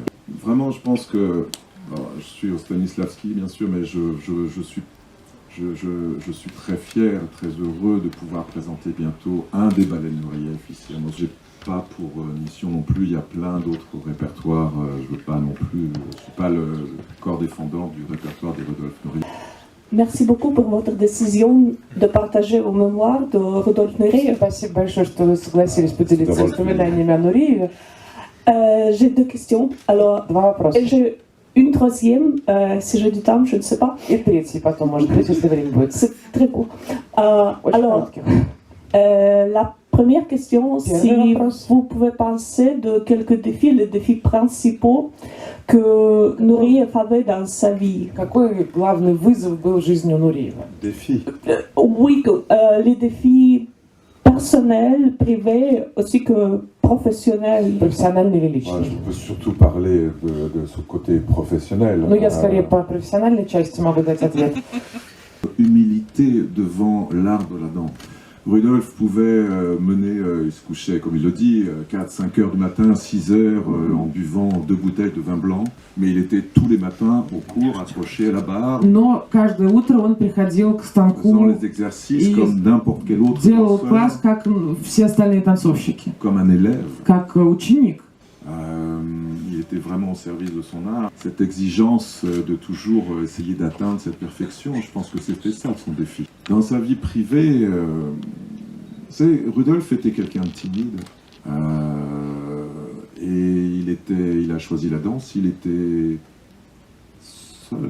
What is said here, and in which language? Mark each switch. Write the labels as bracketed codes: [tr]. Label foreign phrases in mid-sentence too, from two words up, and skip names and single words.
[fr] Vraiment, je pense que, alors, je suis au Stanislavski, bien sûr, mais je suis très fier, très heureux de pouvoir présenter bientôt un des ballets de Nureyev ici. Moi, j'ai pas pour mission non plus, il y a plein d'autres répertoires, je veux pas non plus, je suis pas le corps défendant du répertoire des Rudolf Nureyev. Merci beaucoup pour votre décision de partager vos mémoires de Рудольф Нуреев. [ru] Спасибо большое, что вы согласились поделиться воспоминаниями о Нурееве. [fr] J'ai deux questions. Alors, [ru] Два вопроса. [fr] j'ai une troisième, si j'ai du temps, je ne sais pas. [ru] И третий потом, может быть, если время будет. [fr] C'est très court. [ru] Очень [fr] Alors, [ru] короткий. [fr] la première question, si vous pouvez penser de quelques défis, les défis principaux que Nureyev avait dans sa vie. [ru] Какой главный вызов был в жизни у Нуреева? [fr] Défi. Oui, les défis personnels, privés, aussi que professionnels. [ru] Профессиональный или [fr] Ouais, [ru] личный? [fr] je peux surtout parler de ce côté professionnel. [ru] Ну, я скорее по профессиональной части могу дать ответ. [fr] Humilité devant l'art de la danse. Rudolf pouvait il se couchait, comme il le dit, 4-5 heures du matin, 6 heures, en buvant 2 bouteilles de vin blanc, mais il était tous les matins au cours, accroché à la barre, [ru] Но каждое утро он приходил к [fr] faisant [ru] станку, [fr] les exercices [ru] И [fr] comme n'importe quel autre [ru] делал [fr] danseur, [ru] класс, как все остальные танцовщики, [fr] comme un élève. [ru] как ученик. [fr] Il était vraiment au service de son art. Cette exigence de toujours essayer d'atteindre cette perfection, je pense que c'était ça son défi. Dans sa vie privée, Rudolf était quelqu'un de timide. Et il a choisi la danse, il était seul.